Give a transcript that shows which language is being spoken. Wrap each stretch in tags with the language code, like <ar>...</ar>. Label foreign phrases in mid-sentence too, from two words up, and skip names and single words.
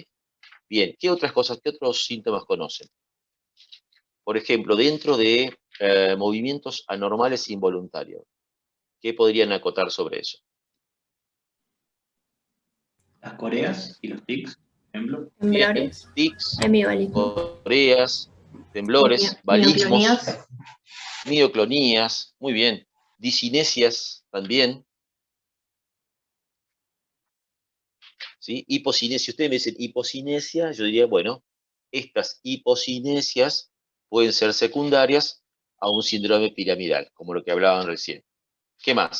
<es>Bien, ¿qué otras cosas, qué otros síntomas conocen? Por ejemplo, dentro de movimientos anormales involuntarios, ¿qué podrían acotar sobre eso? Las coreas y los tics, por ejemplo. Bien, Temblores. tics, Hemibólicos. coreas, temblores, balismos, Mioclonías. mioclonías, muy bien, disinesias también, ¿sí? Hipocinesia, si ustedes me dicen hipocinesia, yo diría, bueno, estas hipocinesias pueden ser secundarias a un síndrome piramidal, como lo que hablaban recién.</es>